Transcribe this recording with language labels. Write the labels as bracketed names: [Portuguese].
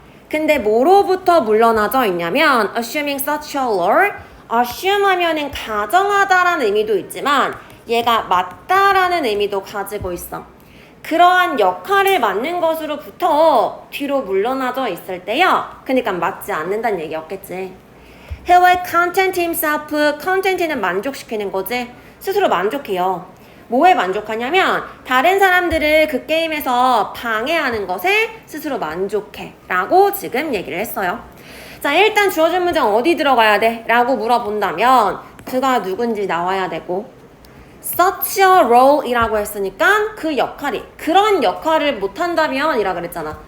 [Korean] 근데 뭐로부터 물러나져 있냐면 [English] assuming such a law, [Korean] assume 하면은 가정하다라는 의미도 있지만 얘가 맞다라는 의미도 가지고 있어. 그러한 역할을 맡는 것으로부터 뒤로 물러나져 있을 때요. 그러니까 맞지 않는다는 얘기였겠지. [English] He will content himself. [Korean] content는 만족시키는 거지. 스스로 만족해요. 뭐에 만족하냐면 다른 사람들을 그 게임에서 방해하는 것에 스스로 만족해 라고 지금 얘기를 했어요. 자, 일단 주어진 문장 어디 들어가야 돼? 라고 물어본다면 그가 누군지 나와야 되고 [English] such a role [Korean] 이라고 했으니까 그 역할이 그런 역할을 못한다면 이라 그랬잖아.